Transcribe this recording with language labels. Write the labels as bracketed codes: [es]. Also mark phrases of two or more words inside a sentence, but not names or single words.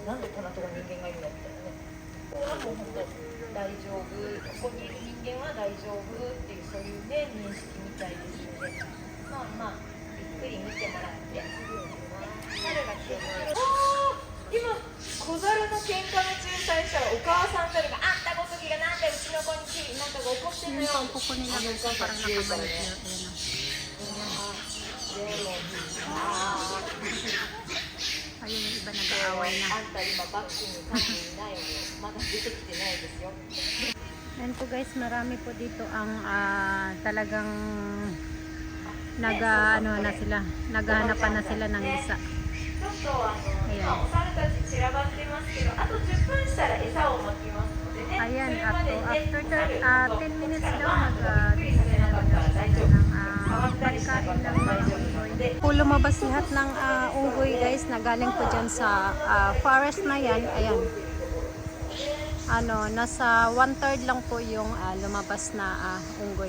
[ja] なんでこんなところに人間がいるのみたいなね。ここはもう本当大丈夫、ここにいる人間は大丈夫っていうそういうね認識みたいですので、まあゆっくり見てもらって猿が消えて、今小猿の喧嘩の仲裁者はお母さん猿があんたごときがなんでうちの子になんかが怒ってんのよ。ここになると [tl] parang nakabalik yun. Ayun yung iba nag-aaway na. [ja] あんた今バッグに多分いないよ。まだ出てきてないですよ。 [tl] Ayan po guys, marami po dito ang talagang naghahanapan na sila ng isa. [ja] ちょっと今お猿たち散らばってますけど、あと10分したら餌をまきますのでね。 [tl] Ayan, [ja] それまでね、 [en] after 10 minutes [tl] daw pagkain ng mga unggoy. Po lumabas lahat ng unggoy guys na galing po dyan sa forest na yan. Ayan. Nasa 1/3 lang po yung lumabas na unggoy.